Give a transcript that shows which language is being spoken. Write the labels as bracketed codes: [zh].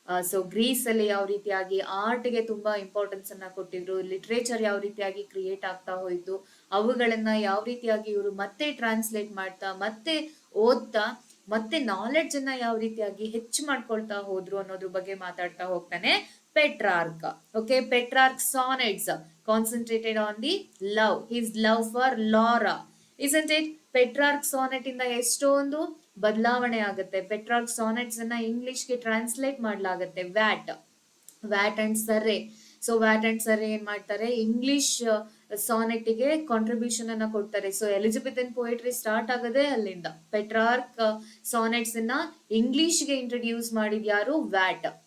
[kn] So Greece ಅಲ್ಲಿ ಯಾವ ರೀತಿಯಾಗಿ ಆರ್ಟ್ಗೆ ತುಂಬಾ ಇಂಪಾರ್ಟೆನ್ಸ್ ಅನ್ನ ಕೊಟ್ಟಿದ್ರು, ಲಿಟ್ರೇಚರ್ ಯಾವ ರೀತಿಯಾಗಿ ಕ್ರಿಯೇಟ್ ಆಗ್ತಾ ಹೋಯ್ತು, ಅವುಗಳನ್ನ ಯಾವ ರೀತಿಯಾಗಿ ಇವರು ಮತ್ತೆ ಟ್ರಾನ್ಸ್ಲೇಟ್ ಮಾಡ್ತಾ, ಮತ್ತೆ ಓದ್ತಾ, ಮತ್ತೆ ನಾಲೆಡ್ಜ್ ಅನ್ನ ಯಾವ ರೀತಿಯಾಗಿ ಹೆಚ್ಚು ಮಾಡ್ಕೊಳ್ತಾ ಹೋದ್ರು ಅನ್ನೋದ್ರ ಬಗ್ಗೆ ಮಾತಾಡ್ತಾ ಹೋಗ್ತಾನೆ Petrarch. [en] Okay, Petrarch's sonnets concentrated on the love, his love for Laura. Isn't it? [kn] Petrarch sonnet ಇಂದ ಎಷ್ಟೊಂದು ಬದಲಾವಣೆ ಆಗುತ್ತೆ. Petrarch sonnets ಅನ್ನ ಇಂಗ್ಲಿಷ್ಗೆ translate ಮಾಡ್ಲಾಗತ್ತೆ. Watt and ಸರ್ರೆ. So watt and ಸರ್ರೆ ಏನ್ ಮಾಡ್ತಾರೆ, ಇಂಗ್ಲಿಷ್ ಸಾನೆಟ್ಗೆ ಕಾಂಟ್ರಿಬ್ಯೂಷನ್ ಅನ್ನ ಕೊಡ್ತಾರೆ. ಸೊ ಎಲಿಜಬೆಥನ್ ಪೊಯೆಟ್ರಿ ಸ್ಟಾರ್ಟ್ ಆಗದೆ ಅಲ್ಲಿಂದ. ಪೆಟ್ರಾರ್ಕ್ ಸಾನೆಟ್ಸ್ ಅನ್ನ ಇಂಗ್ಲಿಷ್ಗೆ ಇಂಟ್ರೊಡ್ಯೂಸ್ ಮಾಡಿದ ಯಾರು, ವ್ಯಾಟ್.